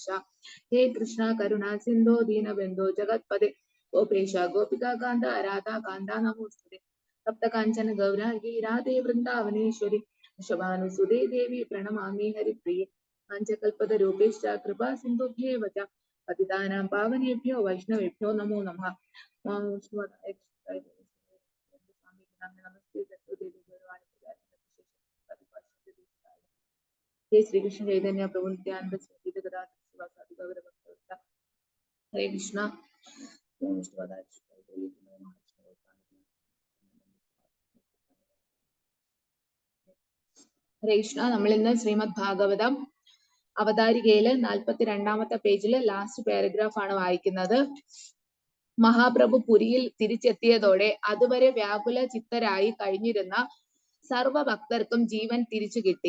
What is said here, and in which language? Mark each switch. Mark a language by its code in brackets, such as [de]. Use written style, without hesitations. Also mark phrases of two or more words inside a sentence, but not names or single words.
[sa] ഹേ കൃഷ്ണ കരുണാ സിന്ധോ ദീനബന്ധോ ജഗത്പദേ ഗോപേശ ഗോപികാ കാന്ത രാധാ കാന്ത നമോസ്തുതേ. സപ്ത കാഞ്ചന ഗൗരാംഗി രാധേ വൃന്ദാവനേശ്വരി വൃഷഭാനുസുതേ ദേവി പ്രണമാമി ഹരിപ്രിയേ. പഞ്ചകൽപതരൂപേശ്ച കൃപാ സിന്ധുഭ്യേവ ച പതിതാനാം പാവനേഭ്യോ വൈഷ്ണവേഭ്യോ നമോ നമഃ. जय श्री कृष्ण चैतन्य प्रभु नित्यानंद हरे कृष्णा. ഹരേ കൃഷ്ണ. [ml] നമ്മൾ ഇന്ന് ശ്രീമദ് ഭാഗവതം അവതാരികയില് 42-ാമത്തെ പേജില് [en] last paragraph [ml] ആണ് വായിക്കുന്നത്. മഹാപ്രഭു പുരിയിൽ തിരിച്ചെത്തിയതോടെ അതുവരെ വ്യാകുല ചിത്തരായി കഴിഞ്ഞിരുന്ന സർവഭക്തർക്കും ജീവൻ തിരിച്ചു കിട്ടി.